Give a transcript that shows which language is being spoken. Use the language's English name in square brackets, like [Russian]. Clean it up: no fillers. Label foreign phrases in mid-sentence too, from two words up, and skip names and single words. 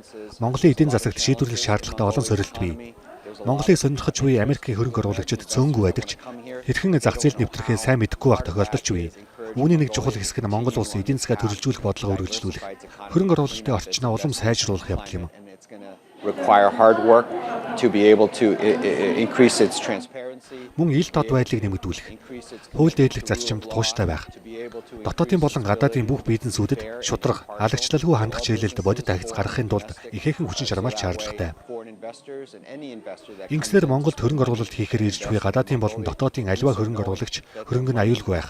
[Mongolian] Монголын эдийн засагт шийдвэрлэх шаардлагатай олон сорилт бий. Монголыг сонирхож буй Америкийн хөрөнгө оруулагчид цөөнгүй байдаг ч хэрхэн зах зээлд нэвтрэхээ сайн мэдэхгүй байх тохиолдол ч бий. Үүний нэг чухал хэсэг нь Монгол улсын эдийн засгаа төрөлжүүлэх бодлогоо үргэлжлүүлэх, хөрөнгө оруулалтын орчноо улам сайжруулах явдал юм. [English] Require hard work to be able to increase its transparency. [Mongolian] Мөн ил дод байдлыг нэмэгдүүлэх, хууль дээдлэх зарчимд тууштай байх. Дотоодын болон гадаадын бүх бизнесүүдэд шударга, алагчлалгүй хандах чиглэлд бодит ахиц гаргахын тулд ихээхэн хүчин чармайлт шаардлагатай. Ингэснээр Монголд хөрөнгө оруулалт хийхээр ирж буй гадаадын болон дотоодын аливаа хөрөнгө оруулагч хөрөнгө нь аюулгүй байх.